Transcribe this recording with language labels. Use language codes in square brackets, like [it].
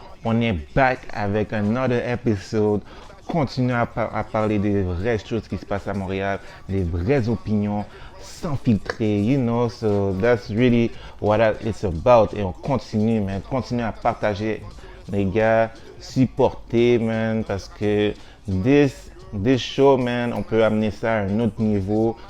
[fr] On est back avec [en] another episode. [fr] Continuez à parler des vraies choses qui se passent à Montréal, des vraies opinions, sans filtrer, [en] you know. So that's really what it's about. [fr] Et on continue, man. Continuez à partager, les gars. Supporter, man, parce que [en] this show, [fr] man, on peut amener ça à un autre niveau.